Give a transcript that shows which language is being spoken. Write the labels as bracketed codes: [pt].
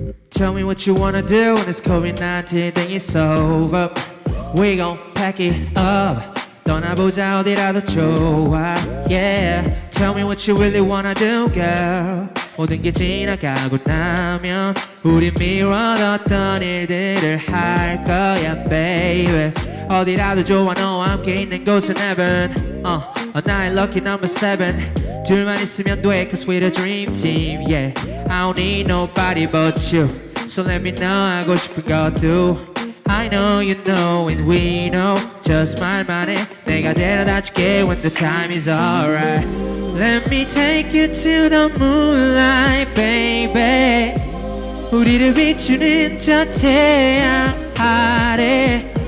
[en] Tell me what you wanna do when this COVID-19 thing is over. We gon' pack it up. [ko] 떠나보자 어디라도 좋아. [en] Yeah. Tell me what you really wanna do, girl. [ko] 모든 게 지나가고 나면 우린 미뤄뒀던 일들을 할 거야, baby. 어디라도 좋아 너와 함께 있는 곳은 heaven. [en] 나의 lucky number 7. [ko] 둘만 있으면 돼, [en] cause we're the dream team. Yeah. I don't need nobody but you. So let me know [ko] 하고 싶은 것도. [en] I know you know and we know. Just [ko] 말만 해 내가 데려다줄게 [en] when the time is alright. Let me take you to the moonlight, baby. [ko] 우리를 비추는 저 태양 아래.